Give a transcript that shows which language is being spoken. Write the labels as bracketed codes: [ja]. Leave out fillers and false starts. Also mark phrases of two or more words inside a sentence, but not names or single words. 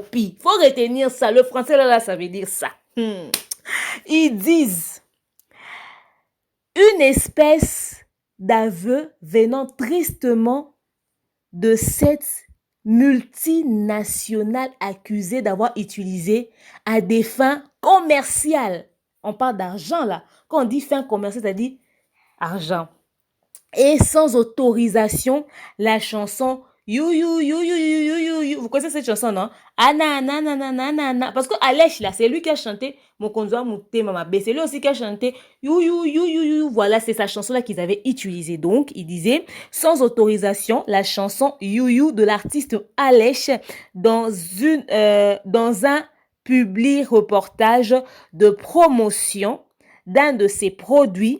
[fr] Il faut retenir ça, le français là, ça veut dire ça. Ils disent, une espèce d'aveu venant tristement de cette multinationale accusée d'avoir utilisé à des fins commerciales. On parle d'argent là. Quand on dit fin commerciale, c'est-à-dire argent. Et sans autorisation, la chanson You, you, you, you, you, you, you, you. Vous connaissez cette chanson, non? Ana, na, na, na, na, na, na. Parce que Alech, là, c'est lui qui a chanté Mokonzoa Mouté Mama B. C'est lui aussi qui a chanté You, you, you, you, you. Voilà, c'est sa chanson-là qu'ils avaient utilisée. Donc, il disait, sans autorisation, la chanson You, you de l'artiste Alech dans un public reportage de promotion d'un de ses produits.